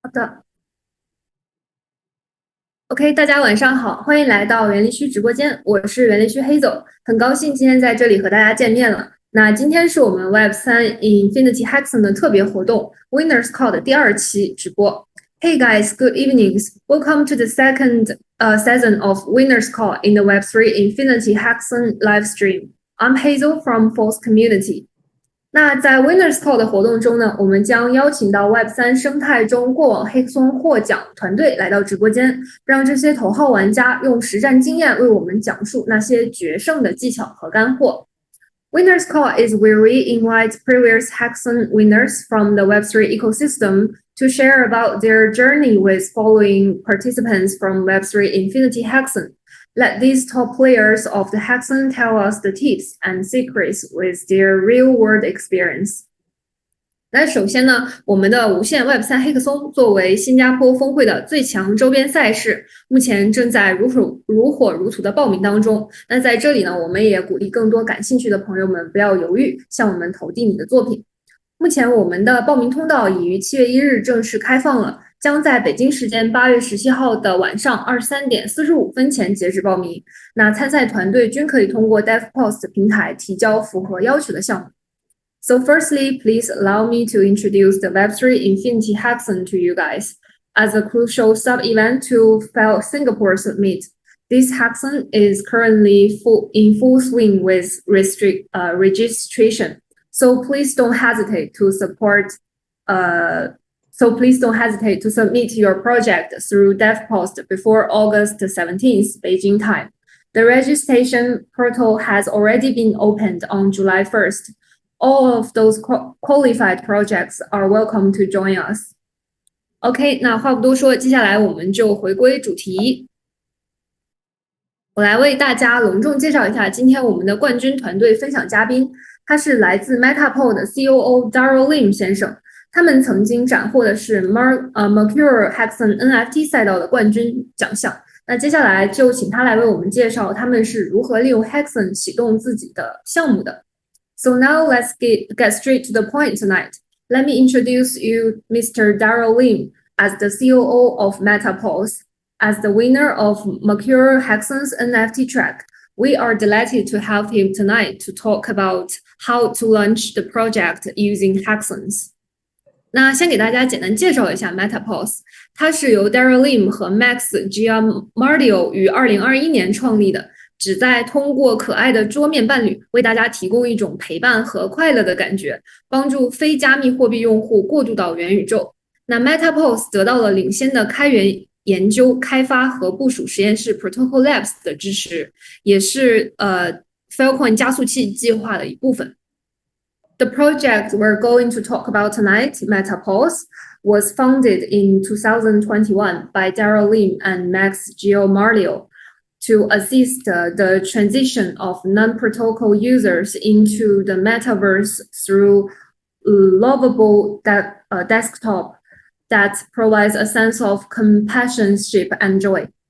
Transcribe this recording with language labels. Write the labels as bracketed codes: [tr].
[zh] 好的，OK，大家晚上好，欢迎来到园林区直播间，我是园林区黑走，很高兴今天在这里和大家见面了。那今天是我们 Web3 Infinity Hackathon 的特别活动 Winners Call 的第2期直播。 [en] Hey guys, good evenings. Welcome to the second season of Winners Call in the Web3 Infinity Hackathon live stream. I'm Hazel from Force Community. 那在 Winners Call 的活动中呢，我们将邀请到 Web3 生态中过往黑松获奖团队来到直播间，让这些头号玩家用实战经验为我们讲述那些决胜的技巧和干货。 Winners Call is where we invite previous hackathon winners from the Web3 ecosystem to share about their journey with following participants from Web3 Infinity Hackathon. Let these top players of the hackathon tell us the tips and secrets with their real-world experience. [zh] 那首先呢，我们的无限 Web3 黑客松作为新加坡峰会的最强周边赛事，目前正在如火如荼的报名当中。那在这里呢，我们也鼓励更多感兴趣的朋友们不要犹豫，向我们投递你的作品。目前我们的报名通道已于7月1日正式开放了，将在北京时间8月17号的晚上23:45前截止报名。那参赛团队均可以通过 DevPost 平台提交符合要求的项目。 [en] So firstly, please allow me to introduce the Web3 Infinity Hackathon to you guys. As a crucial sub-event to FIL-Singapore Summit, this hackathon is currently in full swing with registration. So please don't hesitate to submit your project through DevPost before August 17th, Beijing time. The registration portal has already been opened on July 1st. All of those qualified projects are welcome to join us. [zh] OK， 那话不多说，接下来我们就回归主题。我来为大家隆重介绍一下今天我们的冠军团队分享嘉宾，他是来自 MetaPod 的 COO Daryl Lim 先生。他们曾经斩获的是 Mercure Hackathon NFT 赛道的冠军奖项。那接下来就请他来为我们介绍他们是如何利用 Hackathon 启动自己的项目的。 [en] So now let's get straight to the point tonight. Let me introduce you Mr. Daryl Lim as the COO of MetaPod. As the winner of Mercure Hackathon's NFT track, we are delighted to have him tonight to talk about how to launch the project using hackathons. [zh] 那先给大家简单介绍一下 MetaPod， 它是由 Daryl Lim 和 Max Giamardio 于2021年创立的，旨在通过可爱的桌面伴侣为大家提供一种陪伴和快乐的感觉，帮助非加密货币用户过渡到元宇宙。那 MetaPod 得到了领先的开源研究、开发和部署实验室 Protocol Labs 的支持，也是Filecoin 加速器计划的一部分。 [en] The project we're going to talk about tonight, MetaPod, was founded in 2021 by Daryl Lim and Max Giamardio to assist the transition of non-protocol users into the metaverse through lovable desktop that provides a sense of companionship and joy.